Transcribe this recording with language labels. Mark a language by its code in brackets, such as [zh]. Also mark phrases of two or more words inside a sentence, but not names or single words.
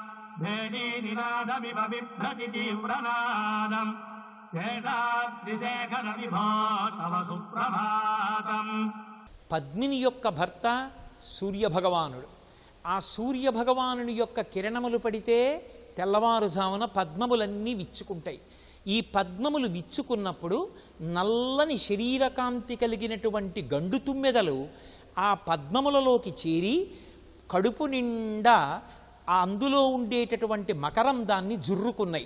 [sa] भेदी निनादमिव बिभ्रति तीव्रनादं शेषाद्रिशेखर विभो तव सुप्रभातं। [te] పద్మిని యొక్క భర్త సూర్యభగవానుడు. ఆ సూర్యభగవానుని యొక్క కిరణములు పడితే తెల్లవారుజామున పద్మములన్నీ విచ్చుకుంటాయి. ఈ పద్మములు విచ్చుకున్నప్పుడు నల్లని శరీరకాంతి కలిగినటువంటి గండు తుమ్మెదలు ఆ పద్మములలోకి చేరి కడుపు నిండా అందులో ఉండేటటువంటి మకరందాన్ని జుర్రుకున్నాయి.